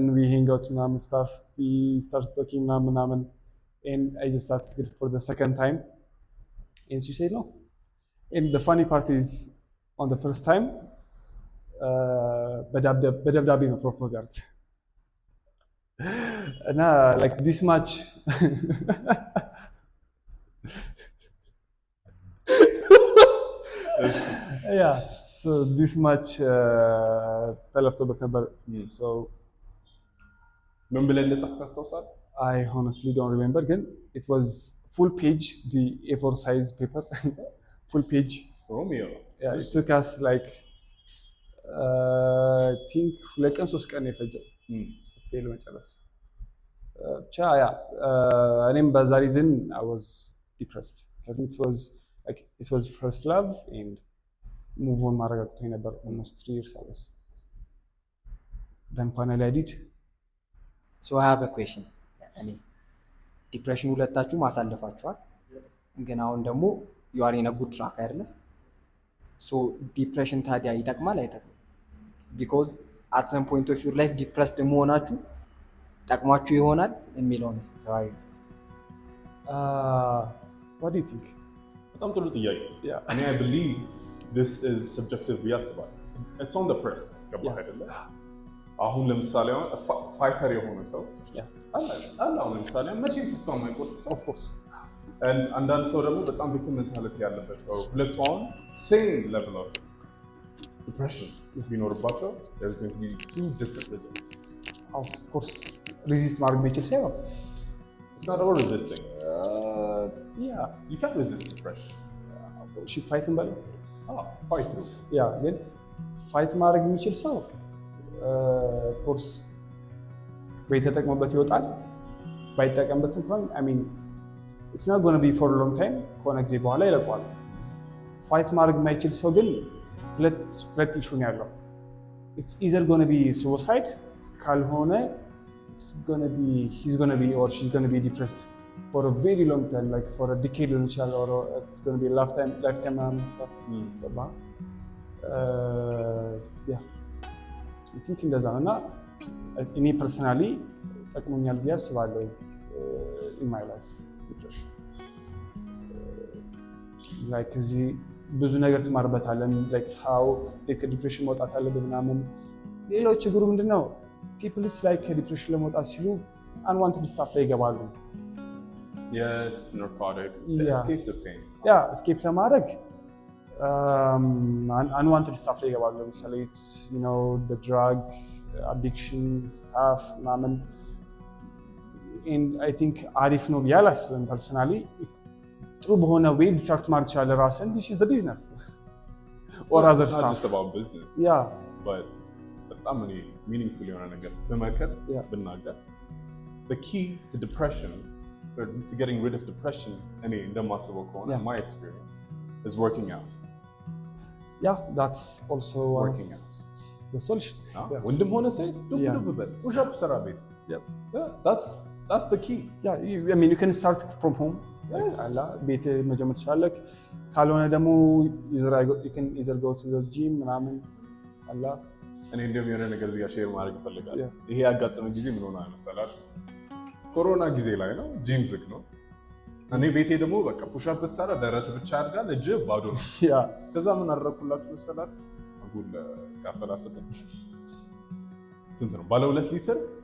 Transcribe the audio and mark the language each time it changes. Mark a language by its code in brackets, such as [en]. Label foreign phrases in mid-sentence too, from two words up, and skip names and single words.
[en] we hang out ምናምን stuff we start talking ምናምን and I just asked her for the second time and she said no and the funny part is on the first time [am] በደብዳቤ ነው ፕሮፖዝ ያደረኩት እና [en] like this much yeah so this much [am] ተለፍቶበት ነበር [en] so [am] ምን ብለን እንደጻፍክ ታስታውሳለህ [en] I honestly don't remember ግን it was full page the A4 size paper full page Romeo yeah it took us like I think 2 [am] ቀን 3 ቀን የፈጀው ጽፌ ለመጨረስ ብቻ ያ እኔም በዛ [en] reason I was depressed because it was first love and move on [am] ማድረግ አቅቶኝ ነበር [en] almost 3 years I was then finally I did so I have a question [am] እኔ ዲፕሬሽን ሁለታችሁ ማሳለፋችኋል ግን አሁን ደግሞ [en] you are in a good track አይደለ so depression [am] ታዲያ ይጠቅማል አይጠቅምም [en] because at some point of your life depressed [am] መሆናችሁ ጠቅማችሁ ይሆናል የሚለውን እስቲ ተወያዩበት [en] what do you think [am] በጣም ጥሩ ጥያቄ እኔ [en] I believe this is subjective [am] ያስባል [en] it's on the person [am] ገባህ አይደለ አሁን ለምሳሌ ፋይተር የሆነ ሰው አለ አሁን ለምሳሌ መቼም ተስፋ የማይቆርጥ ሰው [en] of course and [am] አንዳንድ ሰው ደግሞ በጣም ቪክቲም ሜንታሊቲ ያለበት ሰው ሁለቱ አሁን [en] same level of depression ቢኖርባቸው there's going to be two different results of course resist [am] ማድረግ የሚችል ሰው [en] it's not about resisting yeah you can't resist depression she fight በለው fight through yeah [am] ግን ፋይት ማድረግ የሚችል ሰው [en] of course [am] ወይ ተጠቅሞበት ይወጣል ባይጠቀምበት እንኳን [en] I mean it's not going to be for a long time [am] ከሆነ ጊዜ በኋላ ይለቀዋል ፋይት ማድረግ የማይችል ሰው ግን ሁለት ኢሹ ነው ያለው [en] it's either going to be suicide ካልሆነ he's going to be or she's going to be depressed for a very long time like for a decade or it's going to be a lifetime and stuff yeah I think [am] እንደዛ ነው እና እኔ personally ጠቅሞኛል ብዬ አስባለሁ [en] in my life depression like [am] እዚህ ብዙ ነገር ትማርበታለን [en] like how depression [am] መውጣት አለብህ ምናምን ሌላው ችግሩ ምንድነው [en] people like depression [am] ለመውጣት ሲሉ [en] unwanted stuff [am] ላይ ይገባሉ [en] yes narcotics escape the pain escape ለማድረግ unwanted stuff [am] ላይ ይገባሉ ለምሳሌ [en] you know the drug addiction stuff ምናምን and I think [am] አሪፍ ነው ብዬ አላስብም [en] personally [am] ጥሩ በሆነ [en] way [am] ዲስትራክት ማድረግ ይችላል ራስን [en] which is the business or other stuff it's not just about business but [am] በጣም እኔ [en] meaningful [am] የሆነ ነገር በመከር ብናገር [en] the key to depression or to getting rid of depression [am] እኔ እንደማስበው ከሆነ [en] my experience is working out that's also working out the solution [am] ወንድም ሆነ ሴት ዱብ በል [en] push up [am] ሰራ ቤት [en] that's the key I mean you can start from home [am] አላ ቤት መጀመር ትችላለህ ካልሆነ ደግሞ [en] you can either go to the gym [am] ምናምን አላ እኔ እንደም የሆነ ነገር እዚህ ጋር ሼር ማድረግ እፈልጋለሁ ይሄ ያጋጠመ ጊዜ ምን ሆነ መሰላችሁ ኮሮና ጊዜ ላይ ነው ጂም ዝግ ነው እኔ ቤቴ ደግሞ በቃ ፑሽ አፕ ብትሰራ ደረት ብቻ አድርጋል እጅ ባዶ ነው ከዛ ምን አደረኩላችሁ መሰላችሁ አጉል ሲያፈላስፈኝ ስንት ነው ባለ 2 ሊትር